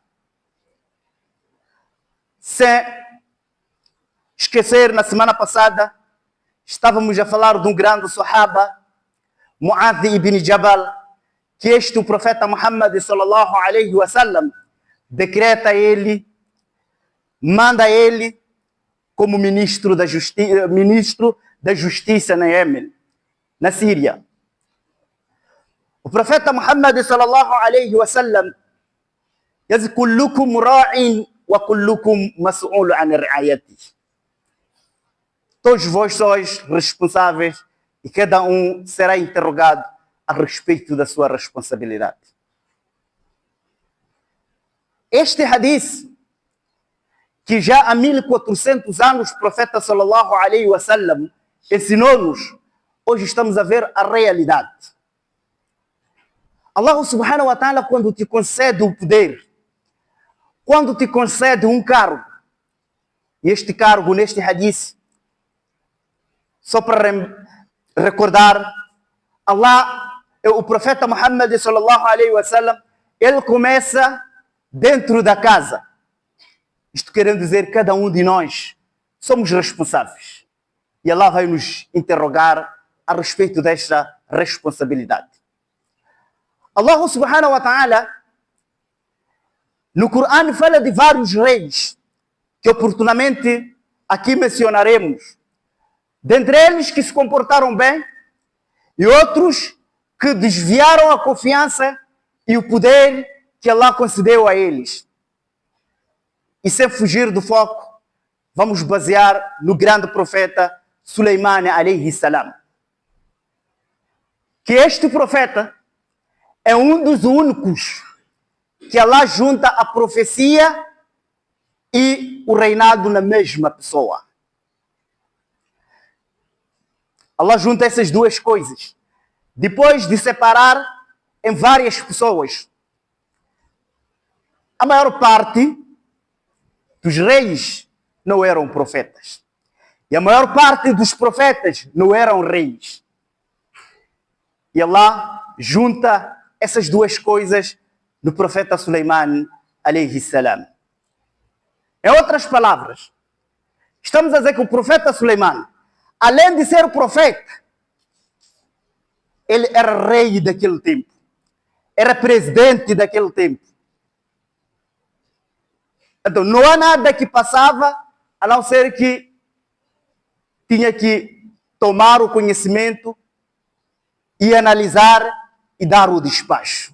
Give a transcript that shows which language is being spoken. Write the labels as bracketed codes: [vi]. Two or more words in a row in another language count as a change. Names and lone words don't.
[pt] Sem esquecer, na semana passada, estávamos a falar de um grande sahaba, Mu'adh ibn Jabal, que o profeta Muhammad [ar] صلى الله عليه وسلم [pt] decreta ele, manda ele como ministro da justiça na Iêmen, na Síria. O profeta Muhammad [ar] صلى الله عليه وسلم [pt] diz: [ar] "كلكم راع وكلكم مسؤول عن رعايته." [pt] Todos vós sois responsáveis e cada um será interrogado a respeito da sua responsabilidade. Este hadith, que já há 1400 anos o profeta [ar] صلى الله عليه وسلم [pt] ensinou-nos, hoje estamos a ver a realidade. [ar] الله سبحانه وتعالى, [pt] quando te concede o poder, quando te concede um cargo, e este cargo neste hadith, só para recordar, o profeta Muhammad [ar] صلى الله عليه وسلم, [pt] ele começa dentro da casa. Isto querendo dizer que cada um de nós somos responsáveis. E Allah vai nos interrogar a respeito desta responsabilidade. [ar] الله سبحانه وتعالى, [pt] no Corão, fala de vários reis, que oportunamente aqui mencionaremos. Dentre eles que se comportaram bem, e outros que desviaram a confiança e o poder que Allah concedeu a eles. E sem fugir do foco, vamos basear no grande profeta Suleiman [ar] عليه السلام. [pt] Que este profeta é um dos únicos que Allah junta a profecia e o reinado na mesma pessoa. Allah junta essas duas coisas, depois de separar em várias pessoas. A maior parte dos reis não eram profetas. E a maior parte dos profetas não eram reis. E Allah junta essas duas coisas no profeta Suleiman [ar] عليه السلام. [pt] Em outras palavras, estamos a dizer que o profeta Suleiman, além de ser o profeta, ele era rei daquele tempo. Era presidente daquele tempo. Então, não há nada que passava, a não ser que tinha que tomar o conhecimento e analisar e dar o despacho.